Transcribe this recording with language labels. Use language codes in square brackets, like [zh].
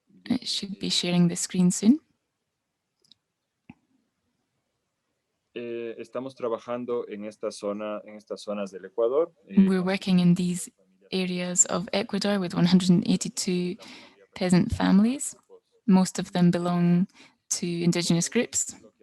[en] It should be sharing the screen soon. [es] Estamos trabajando en esta zona, en estas zonas del Ecuador. [en] We're working in these areas of Ecuador with 182 peasant families. Most of them belong to indigenous groups.